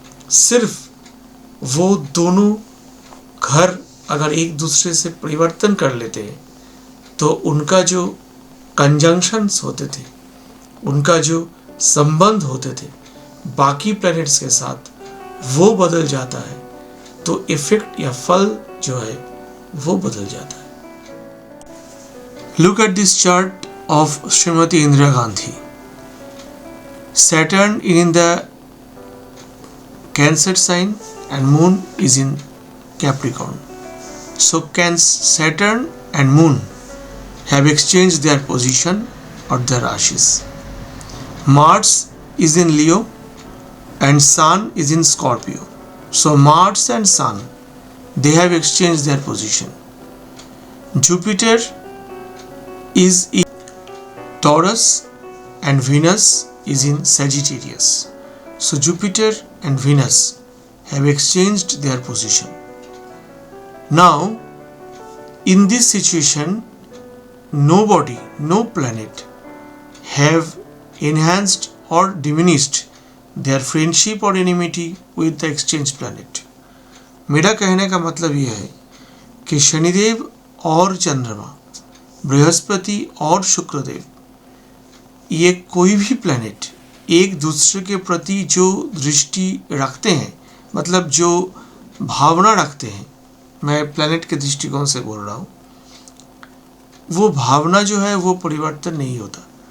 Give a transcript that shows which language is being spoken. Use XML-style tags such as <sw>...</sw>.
<hi>सिर्फ वो दोनों घर अगर एक दूसरे से परिवर्तन कर लेते हैं तो उनका जो कंजंक्शंस होते थे, उनका जो संबंध होते थे बाकी प्लैनेट्स के साथ, वो बदल जाता है, तो इफेक्ट या फल जो है वो बदल जाता है।</hi> <en>Look at this chart of Shrimati Indira Gandhi. Saturn is in the Cancer sign and Moon is in Capricorn. So can Saturn and Moon have exchanged their position or their rashis. Mars is in Leo and Sun is in Scorpio. So Mars and Sun, they have exchanged their position. Jupiter is in Taurus and Venus is in Sagittarius. So Jupiter and Venus have exchanged their position. Now, in this situation, nobody, no planet have enhanced or diminished their friendship or enmity with the exchange planet.</en> <hi>मेरा कहने का मतलब यह है कि शनिदेव और चंद्रमा, बृहस्पति और शुक्रदेव, ये कोई भी प्लैनेट एक दूसरे के प्रति जो दृष्टि रखते हैं, मतलब जो भावना रखते हैं, मैं प्लैनेट के दृष्टिकोण से बोल रहा हूँ, वो भावना जो है वो परिवर्तन नहीं होता।</hi>